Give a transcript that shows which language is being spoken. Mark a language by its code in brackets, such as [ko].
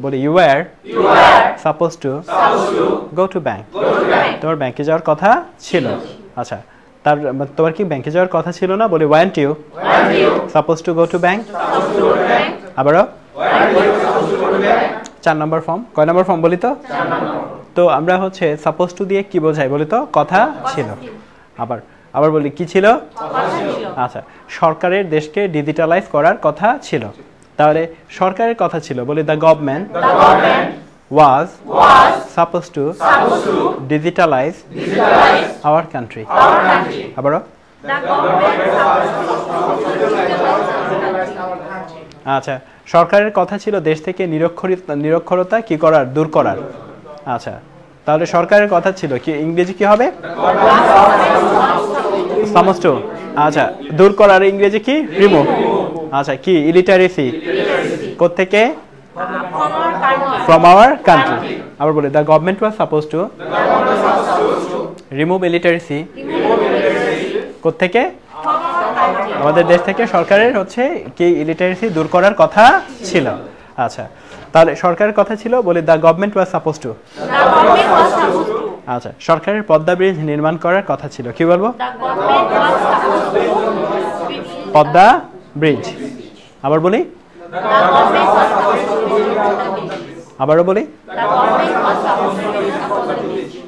[en] বলি you were supposed to go to bank. [bn] তোমার ব্যাংকে যাওয়ার কথা ছিল। আচ্ছা তার তোমার কি ব্যাংকে যাওয়ার কথা ছিল না? [en] বলি weren't you supposed to go to bank? [bn] আবারও 4 নম্বর ফর্ম। কয় নম্বর ফর্ম বলি তো? তো আমরা হচ্ছে supposed to দিয়ে কি বোঝাই বলি তো? কথা ছিল। আবার বলি কি ছিল? আচ্ছা সরকারের দেশকে ডিজিটালাইজ করার কথা ছিল। তাহলে সরকারের কথা ছিল, বলি [en] the government was supposed to digitalize our country. [bn] আবারও আচ্ছা সরকারের কথা ছিল দেশ থেকে নিরক্ষরতা কি করার? দূর করার। আচ্ছা তাহলে সরকারের কথা ছিল কি? ইংরেজি কি হবে? supposed to। আচ্ছা দূর করার ইংরেজি কি? রিমুভ। আচ্ছা কি? ইলিটারেসি। কোত্থেকে? [en] from our country. আবার বলি the government was supposed to remove illiteracy কোত্থেকে? [bn] আমাদের দেশ থেকে সরকারের হচ্ছে কি ইলিটারেসি দূর করার কথা ছিল। আচ্ছা তাহলে সরকারের কথা ছিল, বলি [en] the government was supposed to। [bn] আচ্ছা, সরকারের পদ্মা ব্রিজ নির্মাণ করার কথা ছিল, কি বলবো? [en] The government was supposed to build [bn] Padma bridge. আবার বলি, [en] the government was supposed to build the bridge. [bn] আবারও বলি। [en] The government was supposed to build the bridge.